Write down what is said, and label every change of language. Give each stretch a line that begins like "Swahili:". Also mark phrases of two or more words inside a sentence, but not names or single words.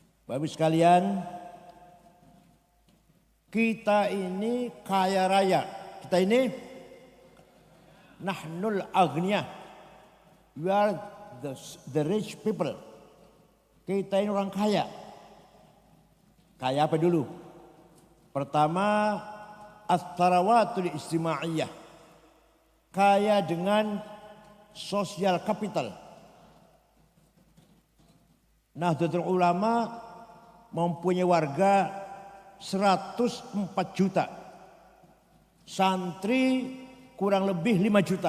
Indonesian: Bapak sekalian, kita ini kaya raya. Kita ini
Arabic: نحن الأغنياء.
English: We are the rich people.
Indonesian: Kita ini orang kaya. Kaya apa dulu? Pertama,
Arabic: الثروة الاجتماعية.
Indonesian: Kaya dengan sosial kapital. Nahdlatul Ulama mempunyai warga 104 juta. Santri kurang lebih 5 juta.